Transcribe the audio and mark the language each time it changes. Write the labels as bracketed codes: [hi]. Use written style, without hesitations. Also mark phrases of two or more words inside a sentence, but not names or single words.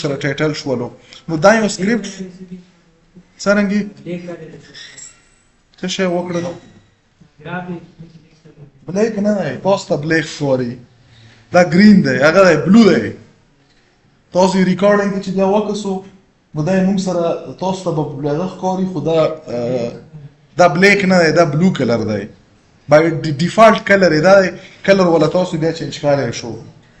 [ps] سره ټایټل شولو نو دا یو سکرپټ څرنګه څه شی وکړو بلیک نه دی تاسو ته بلیک ښکاري دا ګرین دی هغه دی بلو دی تاسو ریکارډینګ کې چې دا وکړو نو دا موږ سره تاسو ته به بلیک ښکاري خو دا بلیک نه دی دا [en] blue color [ps] دی [en] by default color [ps] دا color ولا تاسو بیا چینج کولای شو